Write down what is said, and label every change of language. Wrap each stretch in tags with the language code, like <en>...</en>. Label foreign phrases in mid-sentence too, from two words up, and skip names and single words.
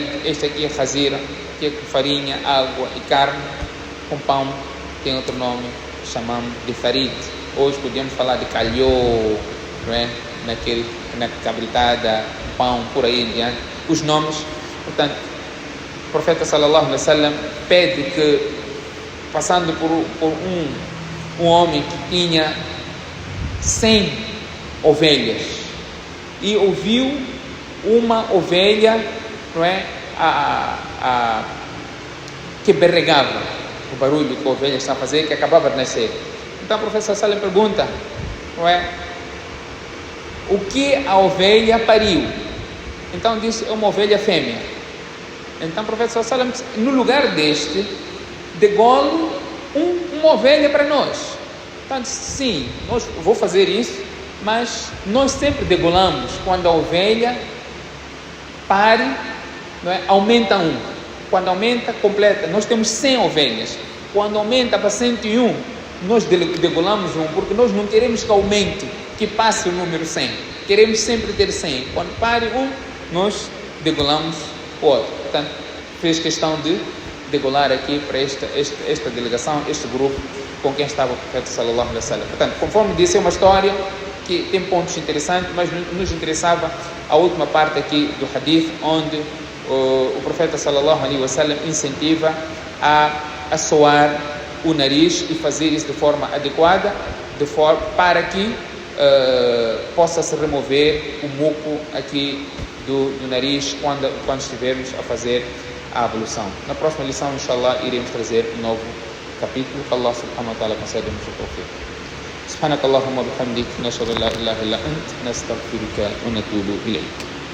<pt>Este aqui é khazira, que é com farinha, água e carne, com pão, tem outro nome chamamos de farid. Hoje podemos falar de calhou, não é? Na cabritada, pão, por aí em diante. Os nomes, portanto, o profeta</pt> <ar>صلى الله عليه وسلم</ar> <pt>pede que, passando por um homem que tinha 100 ovelhas e ouviu uma ovelha, não é, que berregava, o barulho que a ovelha está a fazer, que acabava de nascer. Então o profeta</pt> <ar>صلى الله عليه وسلم</ar> <pt>pergunta, não é, o que a ovelha pariu? Então disse, é uma ovelha fêmea. Então o profeta</pt> <ar>صلى الله عليه وسلم,</ar> <pt>no lugar deste, degole uma ovelha para nós. Então disse, sim, vou fazer isso, mas nós sempre degolamos quando a ovelha pare, não é? Aumenta um. Quando aumenta, completa. Nós temos 100 ovelhas. Quando aumenta para 101, nós degolamos um, porque nós não queremos que aumente, que passe o número 100. Queremos sempre ter 100. Quando pare um, nós degolamos o outro. Portanto, fez questão de degolar aqui para esta delegação, este grupo com quem estava o profeta</pt> <ar>صلى الله عليه وسلم.</ar> <pt>Portanto, conforme disse, é uma história que tem pontos interessantes, mas nos interessava a última parte aqui do hadith, onde o profeta</pt> <ar>صلى الله عليه وسلم</ar> <pt>incentiva a assoar o nariz e fazer isso de forma adequada, para que possa se remover o muco aqui do nariz quando estivermos a fazer a ablução. Na próxima lição, inshallah, iremos trazer um novo capítulo. Que Allah</pt> <ar>سبحانه وتعالى</ar> <pt>conceda-nos o tawfiq.</pt> <ar>سبحانك اللهم وبحمدك نشهد ان لا اله الا انت نستغفرك ونتوب اليك.</ar>